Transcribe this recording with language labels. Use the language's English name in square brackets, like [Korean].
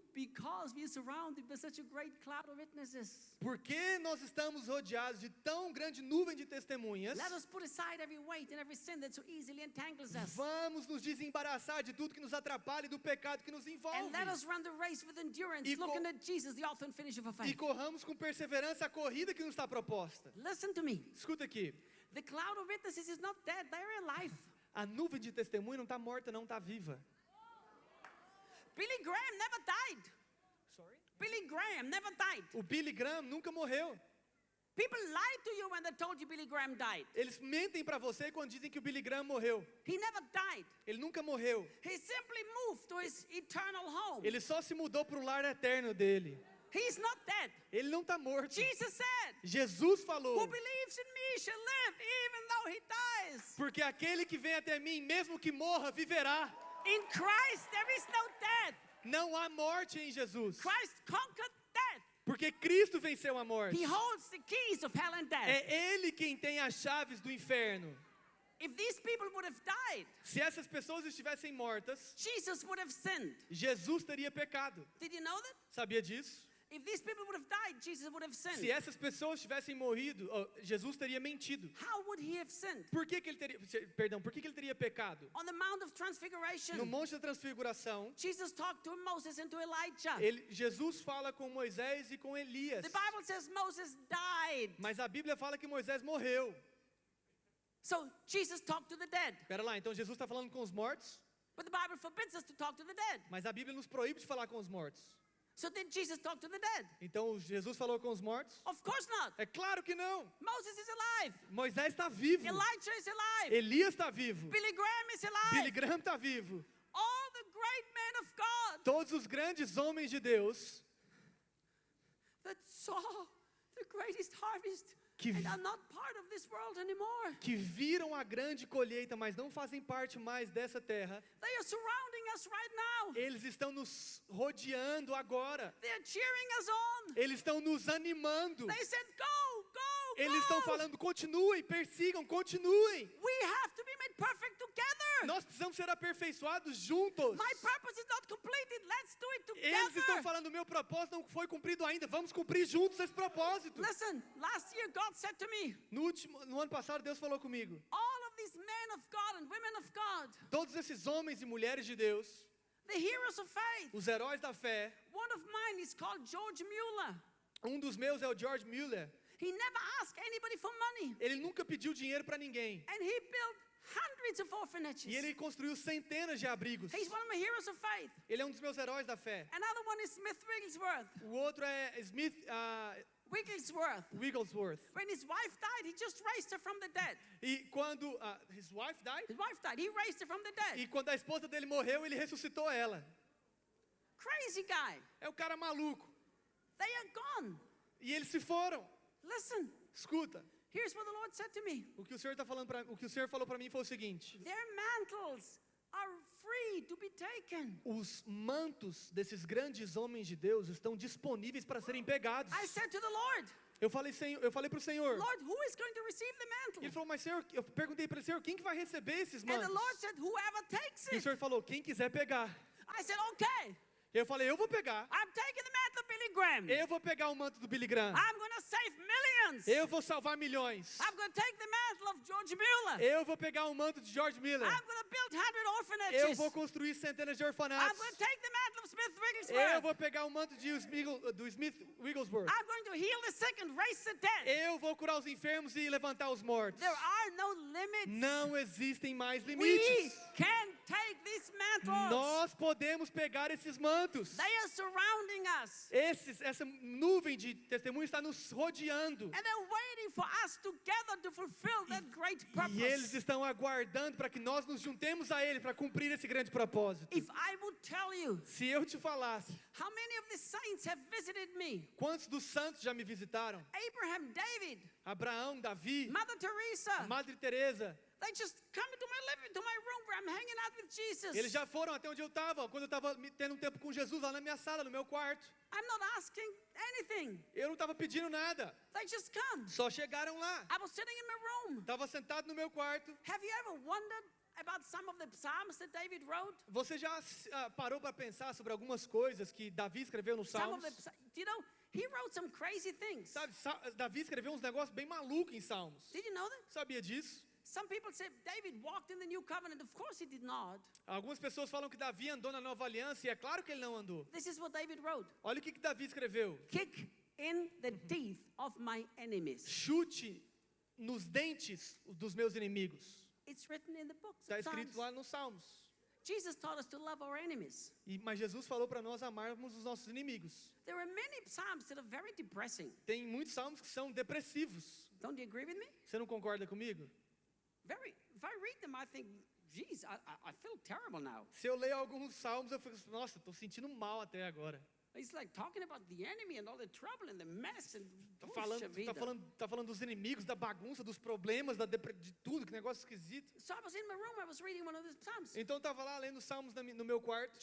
[English] because we are surrounded by such a great cloud of witnesses. [Portuguese] Porque nós estamos rodeados de tão grande nuvem de testemunhas. [English] Let us put aside every weight and every sin that so easily entangles us. [Portuguese] Vamos nos desembaraçar de tudo que nos atrapalha e do pecado que nos envolve. [English] And let us run the race with endurance, looking at Jesus, the author and finisher of our faith. [Portuguese] E corramos com perseverança a corrida que nos está proposta. [English] Listen to me. [Portuguese] Escuta aqui. [English] The cloud of witnesses is not dead; they are alive. [Portuguese] A nuvem de testemunho não está morta, não está viva. [English] Billy Graham never died. Billy Graham never died. [Portuguese] O Billy Graham nunca morreu. [English] People lied to you when they told you Billy Graham died. [Portuguese] Eles mentem para você quando dizem que o Billy Graham morreu. [English] He never died. [Portuguese] Ele nunca morreu. [English] He simply moved to his eternal home. [Portuguese] Ele só se mudou para o lar eterno dele. [English] He's not dead. [Portuguese] Ele não está morto. [English] Jesus said, [Portuguese] Jesus falou. [English] Who believes in me shall live even though he dies. [Portuguese] Porque aquele que vem até mim, mesmo que morra, viverá. [English] In Christ there is no death. [Portuguese] Não há morte em Jesus. [English] Christ conquered death. [Portuguese] Porque Cristo venceu a morte. [English] He holds the keys of hell and death. [Portuguese] É Ele quem tem as chaves do inferno. [English] If these people would have died, [Portuguese] se essas pessoas estivessem mortas, [English] Jesus would have sinned. [Portuguese] Jesus teria pecado. [English] Did you know that? [Portuguese] Sabia disso? [English] If these people would have died, Jesus would have sinned. [Portuguese] Se essas pessoas tivessem morrido, Jesus teria mentido. [English] How would he have sinned? [Portuguese] Por que ele teria pecado? [English] On the Mount of Transfiguration. [Portuguese] No Monte da Transfiguração, [English] Jesus talked to Moses and to Elijah. [Portuguese] Jesus fala com Moisés e com Elias. [English] The Bible says Moses died. [Portuguese] Mas a Bíblia fala que Moisés morreu. [English] So Jesus talked to the dead. [Portuguese] Espera lá, então Jesus está falando com os mortos? [English] But the Bible forbids us to talk to the dead. [Portuguese] Mas a Bíblia nos proíbe de falar com os mortos. [English] So did Jesus talk to the dead? [Portuguese] Então Jesus falou com os mortos? [English] Of course not. [Portuguese] É claro que não. [English] Moses is alive. [Portuguese] Moisés está vivo. [English] Elijah is alive. [Portuguese] Elias está vivo. [English] Billy Graham is alive. [Portuguese] Billy Graham está vivo. [English] All the great men of God. [Portuguese] Todos os grandes homens de Deus [English] that saw the greatest harvest and are not part of this world anymore. [Portuguese] Que viram a grande colheita, mas não fazem parte mais dessa terra. [English] They are surrounding us right now. [Portuguese] Eles estão nos rodeando agora. [English] They are cheering us on. [Portuguese] Eles estão nos animando. [English] They said, go, go, [Portuguese] Eles estão falando, continuem, persigam, continuem. [English] We have to be made perfect together. [Portuguese] Nós precisamos ser aperfeiçoados juntos. [English] My purpose is not completed. Let's do it [Portuguese] Eles estão [English] together. [Portuguese] falando, o meu propósito não foi cumprido ainda. Vamos cumprir juntos esse propósito. [English] Listen, last year God said to me, [Portuguese] No ano passado, Deus falou comigo. [English] all of these men of God and women of God, [Portuguese] Todos esses homens e mulheres de Deus, [English] the heroes of faith. [Portuguese] os heróis da fé, [English] One of mine is called George Mueller. [Portuguese] um dos meus é o George Mueller. [English] He never asked anybody for money. [Portuguese] Ele nunca pediu dinheiro para ninguém. [English] And he built hundreds of orphanages. [Portuguese] E ele construiu centenas de abrigos. [English] He's one of my heroes of faith. [Portuguese] Ele é um dos meus heróis da fé. [English] Another one is Smith Wigglesworth. [Portuguese] O outro é Smith Wigglesworth. [English] Wigglesworth. When his wife died, he just raised her from the dead. [Portuguese] E quando [English] his wife died? His wife died, he raised her from the dead. [Portuguese] E quando a esposa dele morreu, ele ressuscitou ela. [English] Crazy guy. [Portuguese] É o cara maluco. [English] They are gone. [Portuguese] E eles se foram. [English] Listen, [Portuguese] Escuta. [English] here's what the Lord said to me. [Portuguese] O que o Senhor tá falando o que o Senhor falou para mim foi o seguinte: [English] Their mantles are free to be taken. [Portuguese] os mantos desses grandes homens de Deus estão disponíveis para serem pegados. [English] I said to the Lord, [Portuguese] Eu falei para o Senhor. [English] Lord, who is going to receive the [Portuguese] Ele [English] mantle? [Portuguese] falou, mas Senhor, eu perguntei para ele, Senhor, quem que vai receber esses [English] And the [Portuguese] mantos? [English] Lord said, whoever takes [Portuguese] E o [English] it. [Portuguese] Senhor falou, quem quiser pegar. [English] I said, okay, [Portuguese] Eu falei, eu vou pegar. [English] I'm taking the mantle of Billy Graham. [Portuguese] Eu vou pegar o manto do Billy Graham. [English] I'm going to save millions. [Portuguese] Eu vou salvar milhões. [English] I'm going to take the mantle of George Mueller. [Portuguese] Eu vou pegar o manto de George Miller. [English] I'm going to build 100 [Portuguese] Eu [English] orphanages. [Portuguese] vou construir centenas de [English] I'm [Portuguese] orfanatos. [English] going to take the mantle of Smith [Portuguese] Eu [English] Wigglesworth. [Portuguese] vou pegar o manto do Smith Wigglesworth. [English] I'm going to heal the sick and raise the dead. [Portuguese] Eu vou curar os enfermos e levantar os mortos. [English] There are no limits. [Portuguese] Não existem mais [English] We [Portuguese] limites. [English] can take these mantles. [Portuguese] Nós podemos pegar esses mantos. [English] They are surrounding us. [Portuguese] Essa nuvem de testemunho está nos rodeando. [English] And they're waiting for us together to fulfill that great [Portuguese] E eles [English] purpose. [Portuguese] estão aguardando para que nós nos juntemos a Ele para cumprir esse grande propósito. [English] If I would tell you [Portuguese] Se eu te falasse, [English] how many of the saints have visited me, [Portuguese] quantos dos santos já me visitaram? [English] Abraham, David, [Portuguese] Abraão, Davi, [English] Mother Teresa, [Portuguese] Madre Teresa. [English] they just come into my living, to my room where I'm hanging out with Jesus. [Portuguese] Eles já foram até onde eu estava, quando eu estava tendo um tempo com Jesus lá na minha sala, no meu quarto. [English] I'm not asking anything. [Portuguese] Eu não estava pedindo nada, [English] They just come. [Portuguese] só chegaram lá. [English] I was sitting in my room. [Portuguese] Estava sentado no meu quarto. [English] Have you ever wondered about some of the psalms that David wrote? [Portuguese] Você já parou para pensar sobre algumas coisas que Davi escreveu nos [English] Some of [Portuguese] Salmos? [English] the, you know, he wrote some crazy things. [Portuguese] Sabe, Davi escreveu uns negócios bem malucos em Salmos. [English] Did you know that? [Portuguese] Sabia disso? [English] Some people say David walked in the new covenant. Of course he did not. [Portuguese] Algumas pessoas falam que Davi andou na nova aliança e é claro que ele não andou. [English] This is what David wrote. [Portuguese] Olha o que Davi escreveu. [English] Kick in the teeth of my enemies. [Portuguese] Chute nos dentes dos meus inimigos. [English] It's written in the books [Portuguese] Está [English] of [Portuguese] escrito [English] Psalms. [Portuguese] lá nos Salmos. [English] Jesus taught us to love our enemies. [Portuguese] Mas Jesus falou para nós amarmos os nossos inimigos. [English] There are many psalms that are very depressing. [Portuguese] Tem muitos salmos que são depressivos. [English] Don't you agree with me? [Portuguese] Você não concorda comigo? [English] If I read them, I think, geez, I feel terrible now. [Portuguese] Se eu leio alguns salmos, eu fico, nossa, estou sentindo mal até agora. [English] It's like talking about the enemy and all the trouble and the mess and [Portuguese] Tá falando dos inimigos, da bagunça, dos problemas, de tudo, que negócio esquisito. [English] So I was in my room, I was reading one of the psalms [Portuguese] Então eu estava lá lendo os salmos no meu quarto,